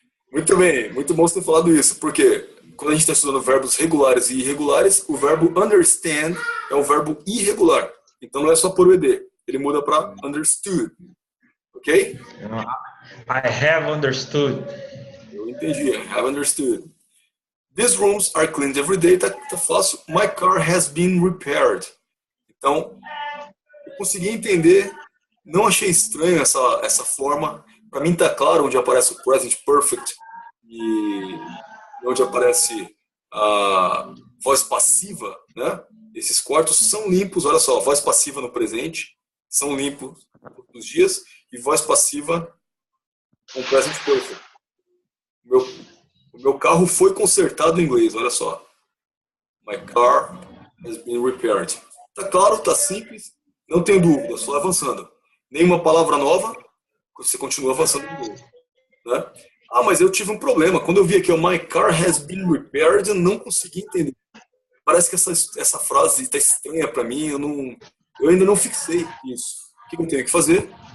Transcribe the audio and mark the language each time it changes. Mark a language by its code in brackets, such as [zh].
[pt] Muito bem, muito bom você ter falado isso, porque quando a gente está estudando verbos regulares e irregulares, o verbo understand é um verbo irregular. Então não é só por o ed, ele muda para understood. Ok? [en] I have understood. [pt] Eu entendi, [en] I have understood. These rooms are cleaned every day, [pt] tá fácil. [en] My car has been repaired. [pt] Então, eu consegui entender, não achei estranho essa forma. Para mim tá claro onde aparece o present perfect e onde aparece a voz passiva, né? Esses quartos são limpos, olha só, voz passiva no presente, são limpos todos os dias, e voz passiva com present perfect. O meu carro foi consertado em inglês, olha só. [en] My car has been repaired. [pt] Tá claro, tá simples, não tenho dúvida, só avançando. Nenhuma palavra nova, você continua avançando em inglês, né? Ah, mas eu tive um problema. Quando eu vi aqui, [en] my car has been repaired, [pt] eu não consegui entender. Parece que essa frase está estranha para mim, eu ainda não fixei isso. O que eu tenho que fazer?